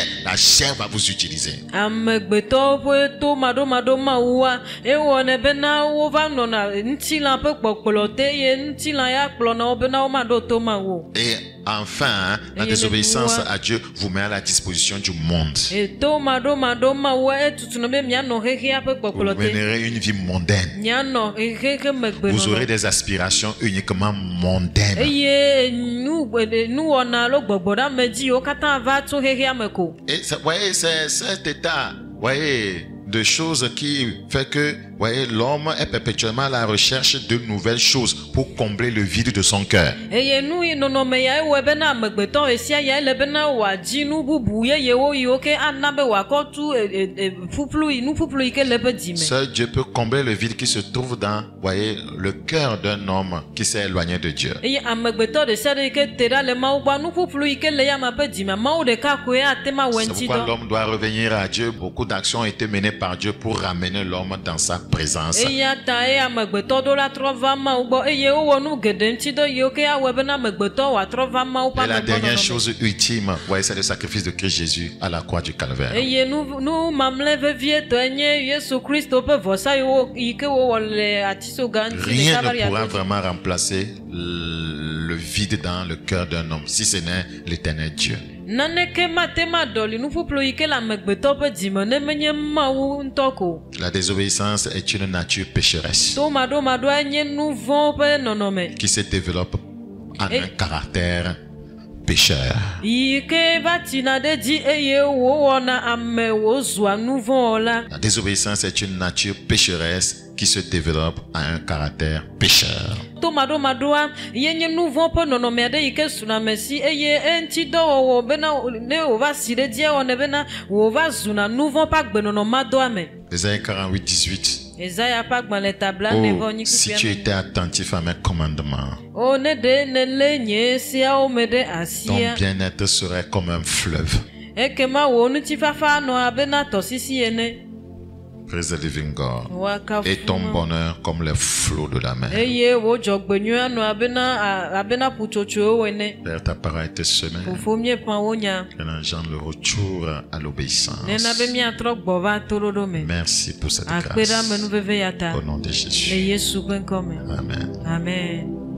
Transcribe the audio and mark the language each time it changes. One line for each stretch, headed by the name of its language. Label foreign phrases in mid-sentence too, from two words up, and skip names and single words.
French: La chair va vous utiliser.
Ewe: Amegbetɔwo ƒe to maɖomaɖo Mawua ewɔnɛ bena wova nɔna ŋutilã ƒe kpɔkplɔ te eye ŋutilã ya kplɔna wo bena womaɖo to Mawu.
French: Et enfin, la désobéissance à Dieu vous met à la disposition du monde.
Ewe: To maɖomaɖo Mawua etutuna be mianɔ xexea ƒe
French: Vous
Ewe: kpɔkplɔ te.
French: mènerez une vie mondaine.
Ewe: Mianɔ xexe megbe
French: Vous aurez
Ewe: nɔnɔ.
French: des aspirations uniquement mondaines.
Ewe: Eye nuwɔna alo gbɔgbɔɖamedziwo katã va tso xexea me ko.
French: Et vous voyez, c'est cet état, voyez, de choses qui fait que, voyez, l'homme est perpétuellement à la recherche de nouvelles choses pour combler le vide de son cœur.
Ewe: Eye nu yi nɔnɔme ya ewɔe bena amegbetɔ esia ya ele bena wòadzi nu bubu yeyewo yiwo ke ana be wòakɔ tu nu ƒuƒlu yi ke le eƒe dzi me.
French: Seul Dieu peut combler le vide qui se trouve dans, voyez, le cœur d'un homme qui s'est éloigné de Dieu.
Ewe: Eye amegbetɔ ɖe sia ɖe yi ke te ɖa le Mawu gbɔ nu ƒuƒlu yi ke le yama ƒe dzi me Mawu ɖeka koe ate ma wɔ
French: C'est
Ewe: ŋuti
French: pourquoi
Ewe: dɔ.
French: l'homme doit revenir à Dieu. Beaucoup d'actions ont été menées par Dieu pour ramener l'homme dans sa présence.
Ewe: Eya ta eye amegbetɔ ɖo la trɔ va Mawu gbɔ eye wowɔ nu geɖe ŋuti dɔ yiwo ke awɔe bena amegbetɔ wòatrɔ va Mawu ƒe
French: Et la dernière
Ewe: amegbɔnɔnɔ me.
French: chose ultime, voyez, c'est le sacrifice de Christ Jésus à la croix du Calvaire.
Ewe: Eye nu mamlɛ vevietɔe nye Yesu Kristo ƒe vɔsa yi ke wowɔ le atisoga ŋuti le
French: Rien ne
Ewe: Kavaria
French: pourra
Ewe: ƒe dzi.
French: vraiment remplacer le vide dans le cœur d'un homme, si ce n'est l'éternel Dieu.
Ewe: Naneke mate ma ɖɔli nuƒuƒlu yi ke le amegbetɔ ƒe dzime ne menye Mawu ŋutɔ ko.
French: La désobéissance est une nature pécheresse
Ewe: To maɖomaɖoa nye nu vɔ̃ ƒe nɔnɔme.
French: qui se développe en un caractère pécheur.
Ewe: Yi ke va tina ɖe dzi eye wòwɔna ame wòzua nu vɔ̃ la.
French: La désobéissance est une nature pécheresse qui se développe en un caractère pécheur.
Ewe: To maɖomaɖoa ye nye nu vɔ̃ ƒe nɔnɔme aɖe yi ke suna me si eye eŋutidɔwɔwɔ bena ne wòva si ɖe dzia wɔnɛ bena wòva zuna nu vɔ̃ ƒe agbenɔnɔ madɔa me.
French: Ésaïe 48, 18.
Ewe: Ezaya ƒe agbalẽ tabla ne vɔ
French: Oh,
Ewe: nyi
French: si tu
Ewe: kpekpea me.
French: étais attentif à mes commandements,
Ewe: O ne ɖe nèlé nye seawo me ɖe
French: ton
Ewe: asia.
French: bien-être serait comme un fleuve.
Ewe: Ekema wò ŋutifafa anɔ abe na tɔsisi ene.
English: Praise the living God.
Ewe: Wakafu
French: Et ton
Ewe: Mawu.
French: bonheur comme les flots de la mer.
Ewe: Eye wò dzɔgbenyui anɔ abe na ƒutsotsoewo ene.
French: Père, ta parole a été semée.
Ewe: Fofo míeƒã wo nya.
French: Elle engendre le retour à l'obéissance.
Ewe: Nena be míatrɔ gbɔ va toɖoɖo me.
French: Merci pour cette
Ewe: Akpe ɖe ame
French: grâce.
Ewe: nuveve ya ta.
French: Au nom de
Ewe: Le
French: Jésus.
Ewe: Yesu ƒe ŋkɔ me. Amen. Amen.